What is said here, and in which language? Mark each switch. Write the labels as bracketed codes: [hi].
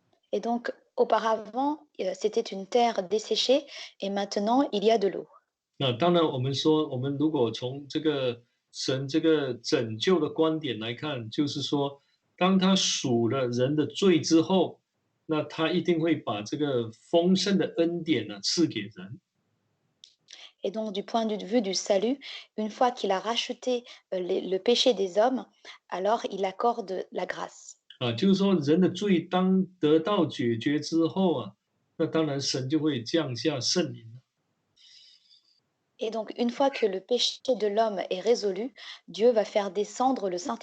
[fr] Et donc, auparavant, c'était une terre desséchée et maintenant, il y a de l'eau. [zh] 那当然，我们说，我们如果从这个神这个拯救的观点来看，就是说，当他赎了人的罪之后，那他一定会把这个丰盛的恩典赐给人。 [fr] Et donc, du point de vue du salut, une fois qu'il a racheté le péché des hommes, alors il accorde la grâce. [zh] 就是说，人的罪当得到解决之后那当然神就会降下圣灵了。 [fr] Et donc, une fois que le péché de l'homme est résolu, Dieu va faire descendre le